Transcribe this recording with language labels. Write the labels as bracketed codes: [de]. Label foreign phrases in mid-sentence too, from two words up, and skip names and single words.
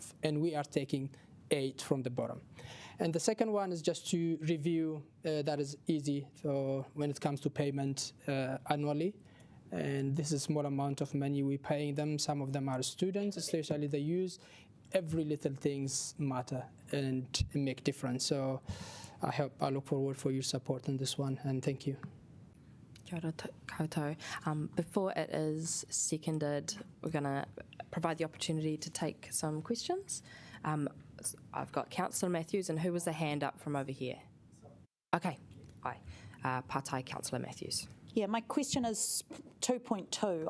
[en] And we are taking 8 from the bottom. And the second one is just to review, that is easy for when it comes to payment annually. And this is a small amount of money we're paying them. Some of them are students, especially they use every little things matter and make difference. So I look forward for your support on this one, and thank you. [mi] Kia ora koutou. [en] Before it is seconded, we're going to provide the opportunity to take some questions. I've got Councillor Matthews, and who was the hand up from over here? Okay, aye. Pātai Councillor Matthews. Yeah, my question is 2.2.